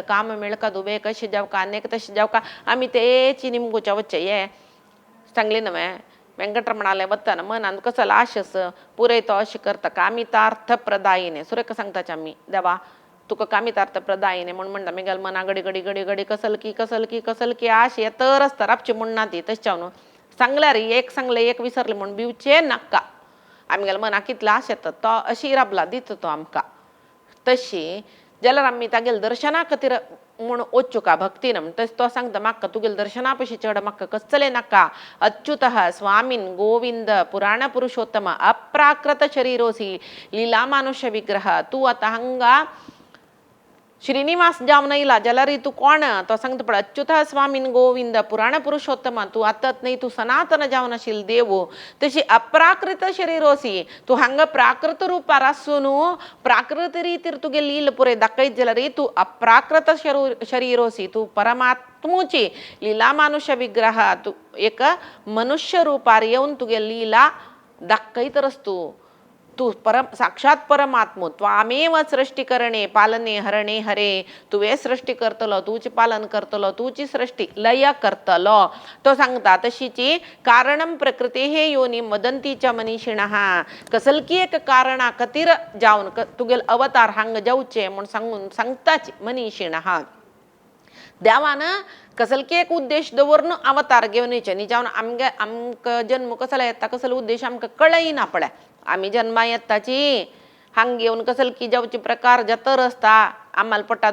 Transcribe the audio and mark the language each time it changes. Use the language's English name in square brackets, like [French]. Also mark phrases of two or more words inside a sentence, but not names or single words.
[Konkani] काम मेळका दुबे कशें जावका अनेक तशें जावका आमी तेची निमगोच्या वच्चे हे सांगलें न्हय वेंकटरमणाले वतना मनान कसलो आशस पुरय तो अशें करता [Sanskrit] कामितार्थ प्रदायिने [Konkani] सुरेख सांगताचे आमी देवा तुका [Sanskrit] कामितार्थ प्रदायिने [Konkani] म्हण म्हणटा मेगल मना घडी घडी घडी घडी कसल की आश येतरच तर आपची म्हणना ती तशें न्हू सांगल्यार एक सांगलें एक विसरलें म्हण भिवचें नाका आमगेल मना कितलो आश येता तो अशी राबला दिता तो आमकां तशी जाल्यार आमी तागेल दर्शना खातीर म्हूण वचुका भक्तीन तशें तो सांगता म्हाका तुगेल दर्शना पशी चड म्हाका कसलें नाका [Sanskrit] अच्युतः स्वामीन गोविंद पुराण पुरुषोत्तम अप्राकृत शरीरोसी लीला मानुष्य विग्रह [Konkani] तूं आतां हांगा श्रीनिवास जावन येयला जाल्यार तूं कोण तो सांगता पळय [Sanskrit] अच्युत स्वामीन गोविंद पुराण पुरुषोत्तम [Konkani] तूं आतांच न्ही तूं सनातन जावन आशिल्लो देव तशी [Sanskrit] अप्राकृत शरीरोसी [Konkani] तूं हांगा प्राकृत रुपार आसून प्राकृत रितीर तुगे लील पुरे दाखयत जाल्यार तूं [Sanskrit] अप्राकृत शरीरोसी [Konkani] तूं परमात्मुची [Sanskrit] लीला मानुष्य विग्रह [Konkani] तूं एक मनुष्य रुपार येवन तुगे लीला दाखयतरस तूं साक्षात परमात्मो [Sanskrit] त्वामेव सृष्टी करणे पालने हरणे हरे [Konkani] तुवें सृष्टी करतलो तूच पालन करतलो तूची सृष्टी लय करतलो तो सांगता तशीची [Sanskrit] कारणम प्रकृतेः योनी मदंतीच्या मनीषिणः [Konkani] कसलकी एक कारणा खातीर जावन तुगेल अवतार हांग जावचे म्हूण सांगून सांगताच मनीषिणः देवान कसलकी एक उद्देश दवरून अवतार घेवन येवचे न्ही जावन आमकां जन्म कसलो येता कसलो उद्देश आमकां कळयना पळय आमी जन्मा येताची हांग येवन कसलकी जावची प्रकार जतर आसता आम्हाला पोटा